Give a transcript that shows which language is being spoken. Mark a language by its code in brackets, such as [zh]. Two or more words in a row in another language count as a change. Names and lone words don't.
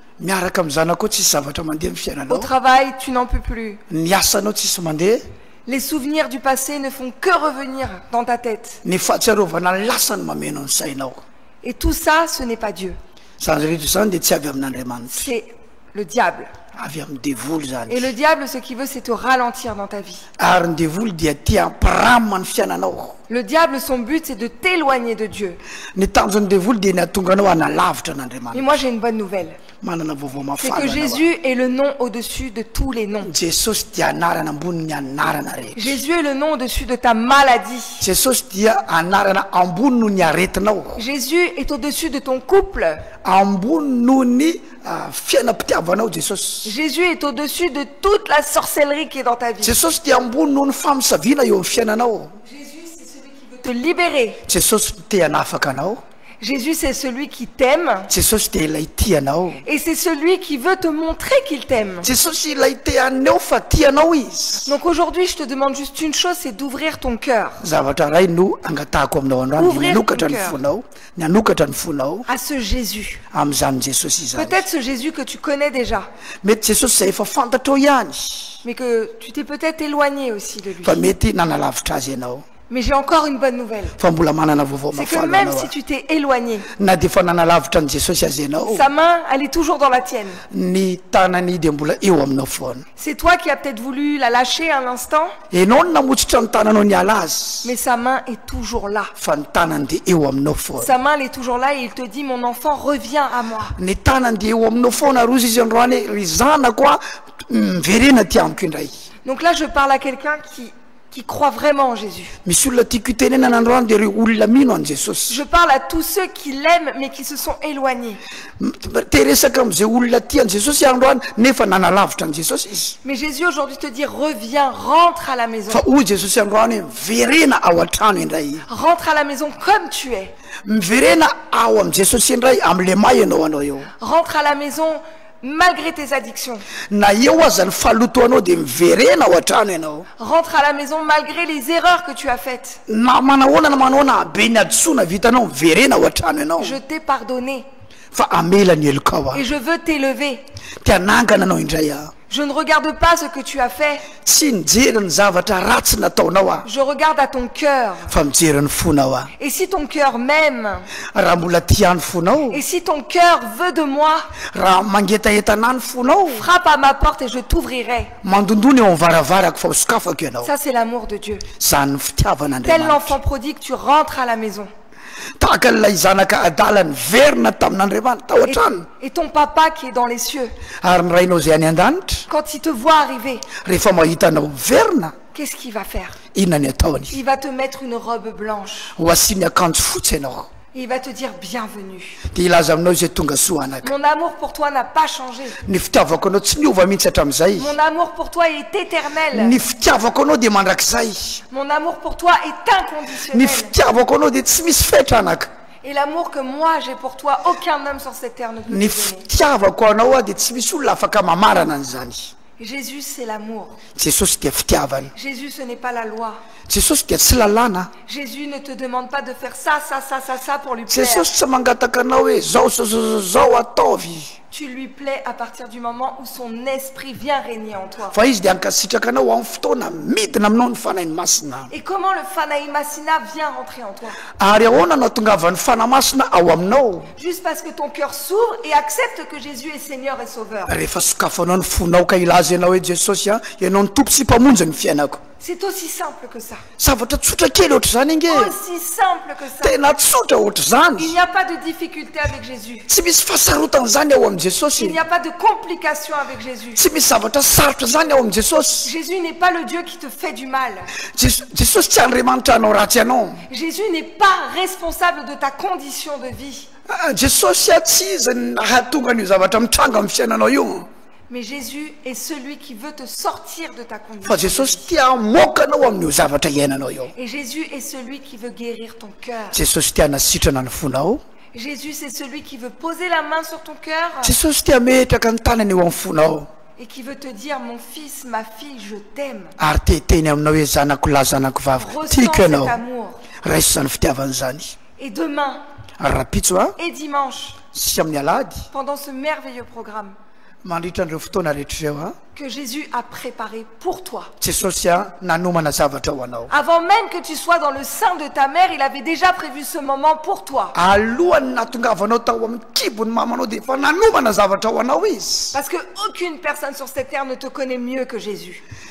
[fr] Au travail, tu n'en peux plus. Les souvenirs du passé ne font que revenir dans ta tête. Et tout ça, ce n'est pas Dieu. C'est le diable. [mg] avy amin'ny devoly zany [fr] Et le diable, ce qu'il veut, c'est te ralentir dans ta vie. [mg] ary ny devoly dia tia ampiramina ny fiainanao. [fr] Le diable, son but, c'est de t'éloigner de Dieu. [mg] Ny tanjon'ny devoly dia ny atonga anao hanalavitra [fr] Mais [mg] an'andriamanitra. [fr] moi, j'ai une bonne nouvelle. [mg] Manana vaovao [fr] C'est [mg] mafana [fr] que [mg] anao. [fr] Jésus est le nom au-dessus de tous les noms. [mg] Jesosy dia anarana ambony ny anarana rehetra. [fr] Jésus est le nom au-dessus de ta maladie. [mg] Jesosy dia anarana ambony noho ny aretinao, [fr] Jésus est au-dessus de ton couple. [mg] ambony noho ny fiainam-pitiavanao. Jesosy [fr] Jésus est au-dessus de toute la sorcellerie qui est dans ta vie. [mg] Jesosy dia ambony noho ny famisaviana eo amin'ny fiainanao. [fr] Jésus, c'est celui qui veut te libérer. [mg] Jesosy te hanafaka anao. [fr] Jésus, c'est celui qui t'aime. [mg] Jesosy dia ilay tianao. [fr] Et c'est celui qui veut te montrer qu'il t'aime. [mg] Jesosy ilay te aneo fa tianao izy. [fr] Donc aujourd'hui, je te demande juste une chose, c'est d'ouvrir ton cœur [mg] Zavatra ray no angatahako aminao androany, [fr] Ouvrir [mg] nanokatra [fr] ton [mg] ny [fr] cœur. [mg] fonao, ny anokatra ny fonao [fr] à ce Jésus. [mg] amin'izany Jesosy izany. [fr] Peut-être ce Jésus que tu connais déjà, [mg] Mety Jesosy izay efa fantatrao ihany, [fr] mais que tu t'es peut-être éloigné aussi de lui. [mg] fa mety nanalavitra azy ianao. [fr] Mais j'ai encore une bonne nouvelle. [mg] Fa mbola manana vaovao [fr] C'est que [mg] mafana [fr] même [mg] anao [fr] si tu t'es éloigné, [mg] na dia efa nanalavitra ny Jesosy azy ianao, [fr] sa main, elle est toujours dans la tienne. [mg] ny tanany dia mbola eo aminao foana. [fr] C'est toi qui as peut-être voulu la lâcher un instant, [mg] Ianao no namotsitra ny tananao niala azy, [fr] mais sa main est toujours là. [mg] fa ny tanany dia eo aminao foana. [fr] Sa main, elle est toujours là et il te dit, mon enfant, reviens à moi. [mg] Ny tanany dia eo aminao foana rozy izy androany hoe ry zanako a miverena ty amiko indray. [fr] Donc là, je parle à quelqu'un qui croit vraiment en Jésus. [mg] Misy olona tiako itenena n'androany dia reo olona mino an Jesosy. [fr] Je parle à tous ceux qui l'aiment mais qui se sont éloignés. [mg] Te resaka amin'izay olona tian Jesosy androany nefa nanalavitra an Jesosy izy. [fr] Mais Jésus aujourd'hui te dit, reviens, rentre à la maison. [mg] Fa hoy Jesosy androany hoe miverena ao an-trano indray. [fr] Rentre à la maison comme tu es. [mg] Miverena ao am Jesosy indray am'le may ianao anao eo. [fr] Rentre à la maison malgré tes addictions. [mg] Na eo aza ny faloto anao dia miverena ao an-trano ianao. [fr] Rentre à la maison malgré les erreurs que tu as faites. [mg] Na manahoana na manao na be ny adisoana vitanao miverena ao an-trano ianao. [fr] Je t'ai pardonné [mg] Fa amela ny helokao [fr] et [mg] a. [fr] je veux t'élever. [mg] Ty hanangana anao indray a. [fr] Je ne regarde pas ce que tu as fait, [mg] Tsy mijery ny zavatra ratsy nataonao a, [fr] je regarde à ton cœur. [mg] fa mijery ny fonao a. [fr] Et si ton cœur m'aime, [mg] Raha mbola tia ny fonao, [fr] et si ton cœur veut de moi, [mg] raha mangetahetana ny fonao, [fr] frappe à ma porte et je t'ouvrirai. [mg] mandondony eo am'varavarako fa sokafako ianao. [fr] Ça, c'est l'amour de Dieu. [mg] Zany ny [fr] Tel [mg] fitiavan'Andriamanitra. [fr] l'enfant prodigue, tu rentres à la maison. [mg] Tahaka n'ilay zanaka adala niverina tamin'Andriamanitra tao an-trano. [fr] Et ton papa qui est dans les cieux, [mg] Ary ny rainao izay any an-danitra, [fr] quand il te voit arriver, [mg] rehefa mahita anao miverina, [fr] qu'est-ce qu'il va faire? [mg] inona ny ataony? [fr] Il va te mettre une robe blanche. [mg] Ho asiany akanjo fotsy ianao. [fr] Et il va te dire bienvenue. [mg] Dia ilaza aminao izay tonga soa anaka. [fr] Mon amour pour toi n'a pas changé. [mg] Ny fitiavako anao tsy miova mihitsy hatramin'izay. [fr] Mon amour pour toi est éternel. [mg] Ny fitiavako anao dia mandrakizay. [fr] Mon amour pour toi est [mg] Ny [fr] inconditionnel. [mg] fitiavako anao dia tsy misy fetranaka. [fr] Et l'amour que moi j'ai pour toi, aucun homme sur cette terre ne peut te [mg] Ny [fr] donner. [mg] fitiavako anao a dia tsy misy olona afaka mamarana an'izany. [fr] Jésus, c'est l'amour. [mg] Jesosy dia fitiavana. [fr] Jésus, ce n'est pas la loi. [mg] Jesosy dia tsy lalàna. [fr] Jésus ne te demande pas de faire ça, ça, ça, ça, ça pour lui plaire. [mg] Jesosy tsy mangataka anao hoe zao ataovy. [fr] Tu lui plais à partir du moment où son esprit vient régner en toi. [mg] Fa izy dia ankasitraka anao amin'ny fotoana midina aminao ny fanahy masina. [fr] Et comment le [mg] Fanaï Massina [fr] vient rentrer en toi? [mg] Ary ahoana no atongavan'ny fanahy masina ao aminao? [fr] Juste parce que ton cœur s'ouvre et accepte que Jésus est Seigneur et Sauveur. [mg] Rehefa sokafanao ny fonao ka ilaza ianao hoe Jesosy a ianao ny tompo sy mpamonjy ny fiainako. [fr] C'est aussi simple que ça. [mg] Zavatra tsotra kely ohatr' zany inge. [fr] Aussi simple que ça. [mg] Tena tsotra ohatr' [fr] Il [mg] zany. [fr] n'y a pas de difficulté avec Jésus. [mg] Tsy misy fahasarotana zany ao am [fr] Il [mg] Jesosy. [fr] n'y a pas de complication avec Jésus. [mg] Tsy misy zavatra sarotra zany ao am Jesosy. [fr] Jésus n'est pas le Dieu qui te fait du mal. [mg] Jesosy tsy Andriamanitra anao ratsy anao. [fr] Jésus n'est pas responsable de ta condition de vie. [mg] Jesosy a tsy izy nahatonga an'io zavatra mitranga amin'ny fiainanao io. [fr] Mais Jésus est celui qui veut te sortir de ta [mg] Fa [fr] condition. [mg] Jesosy tia hamoaka anao amin'io zavatra iainanao io. [fr] Et Jésus est celui qui veut guérir ton cœur. [mg] Jesosy tia hanasitrana ny fonao. [fr] Jésus, c'est celui qui veut poser la main sur ton cœur [mg] Jesosy tia metraka ny tanany eo amin'ny fonao. [fr] et qui veut te dire, mon fils, ma fille, je t'aime. [mg] Ary teteny aminao hoe zanako lahy zanako vavy. [fr] Ressens [mg] Tiako [fr] cet [mg] ianao. [fr] amour. [mg] Raiso zany fitiavana zany. [fr] Et demain [mg] Ary rapitso a [fr] et dimanche, [mg] sy amin'ny alady [fr] pendant ce merveilleux programme, que Jésus a préparé pour toi. Avant Avant même que tu sois dans le sein de ta mère, il avait déjà prévu ce moment pour toi. Parce qu'aucune personne sur cette terre ne te connaît mieux que Jésus.